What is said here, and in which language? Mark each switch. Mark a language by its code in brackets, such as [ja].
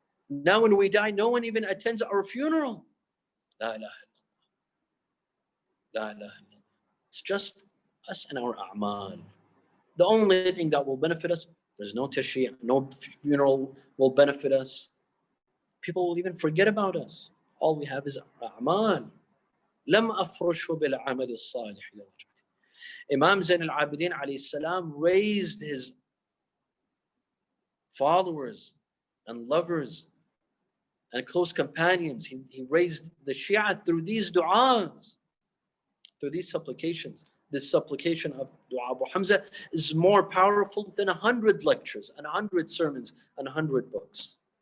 [en] Now when we die, no one even attends our funeral. La ilaha illallah. La ilaha illallah. It's just us and our a'mal. The only thing that will benefit us There's no tashri', no funeral will benefit us. People will even forget about us. All we have is a'mal. [ar] لم أفرشه بالعمل الصالح لوجهته. [en] Imam Zayn al-Abidin alayhi salam raised his followers and lovers and close companions. He raised the Shia through these du'as, through these supplications. This supplication of Dua Abu Hamza is more powerful than 100 lectures and 100 sermons and 100 books.